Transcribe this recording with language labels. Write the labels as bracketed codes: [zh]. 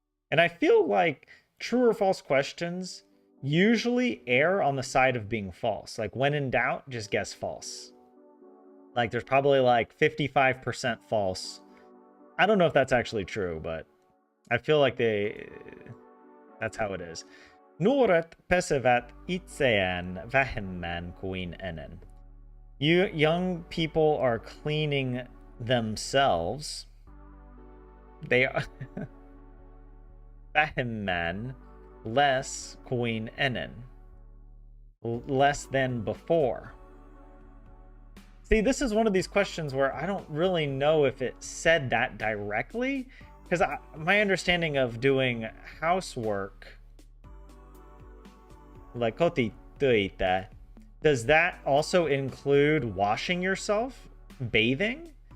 [en] And I feel like true or false questions usually err on the side of being false. Like, when in doubt, just guess false. Like, there's probably like 55% false. I don't know if that's actually true, but I feel like that's how it is. [fi] Nuoret pesevät itseään vähemmän kuin ennen. [en] Young people are cleaning themselves. They are vähemmän, less [fi] kuin ennen. [en] Less than before. See, this is one of these questions where I don't really know if it said that directly, because my understanding of doing housework, like kotitöitä, does that also include washing yourself, bathing?